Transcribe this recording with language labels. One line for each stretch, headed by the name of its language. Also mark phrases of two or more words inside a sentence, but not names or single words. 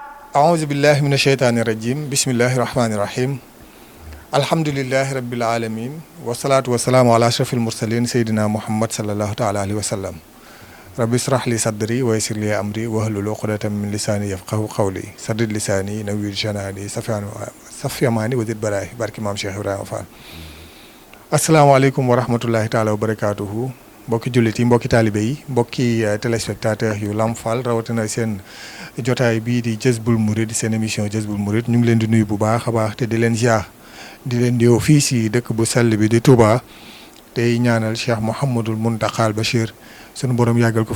Arabic: أعوذ بالله من الشيطان الرجيم بسم الله الرحمن الرحيم الحمد لله رب العالمين والصلاة والسلام على أشرف المرسلين سيدنا محمد صلى الله تعالى عليه وسلم رب اشرح لي صدري ويسر لي أمري واحلل عقدة من لساني يفقهوا قولي سدد لساني نوّر جناني صفي أماني وزد بلاي بارك إمام شيخ إبراهيم فال السلام عليكم ورحمة الله تعالى وبركاته
Wolof: mbokki jullit yi mbokki taalibe yi mbokki téléspectateur yu Lamp Fall rawatina seen jotaay bii di Jazboul Mouride seen émission Jazboul Mouride ñu ngi leen di nuyu bu baax a baax te di leen ziar di leen di yow fii si dëkk bu sell bi di Touba tey ñaanal Cheikh Mouhamadul Mountakha Bachir sunu borom yàggal ko